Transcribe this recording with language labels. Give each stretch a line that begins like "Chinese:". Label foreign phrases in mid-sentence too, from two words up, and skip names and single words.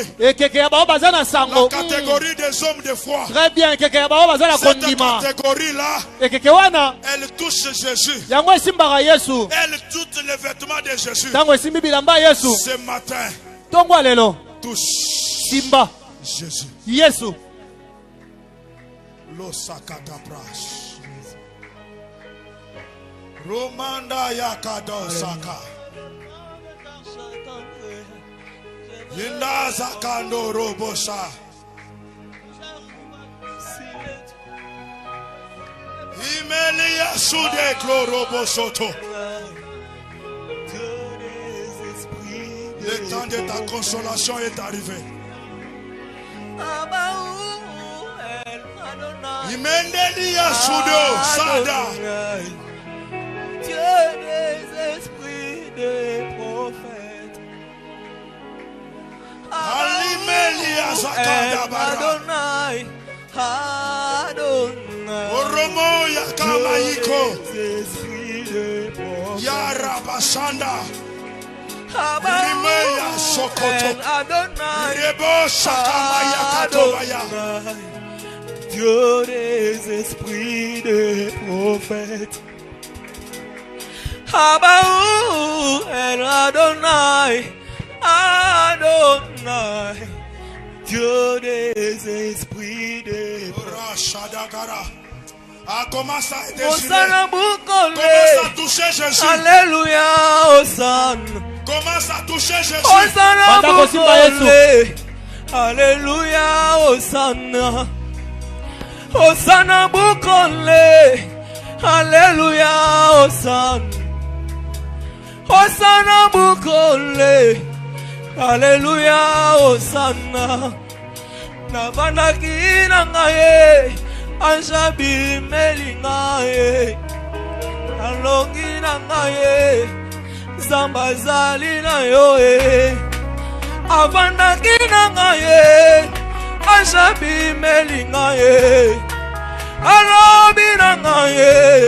French: La catégorie des hommes de foi. Très bien. Cette catégorie-là, elle touche Jésus. Elle touche les vêtements de Jésus. Ce matin, touche Simba Jésus. Yesu. Romanda yakado saka. Linda zakando robosa. Imelia sude chlorobosoto. Le temps de ta consolation est arrivé. Imendelia sudo sada. Dieu des esprits des prophètes. Alimelia zakada bara. Adonai, Adonai. Oromo yakamaiko. Yarabashanda. Rimeya sokoto. Adonai, Rebo sakamaya katobaya. Dieu des esprits des prophètes. Abaou El Adonai, Adonai, Dieu des esprits des Rashadagara. Ah, commence à désirer. Hosanna Commence à toucher Jésus. Alléluia, Hosanna. Commence à toucher Jésus. Hosanna Bukole. Alléluia, Hosanna. Hosanna Bukole. Alléluia, Hosanna. Hosanna Bukole. Alléluia, Hosanna. Navanaki nangaye. Anjabi melingaye. Alongi nangaye. Zambazali na yoe. Avanaki nangaye. Anjabi melingaye. Alobi nangaye.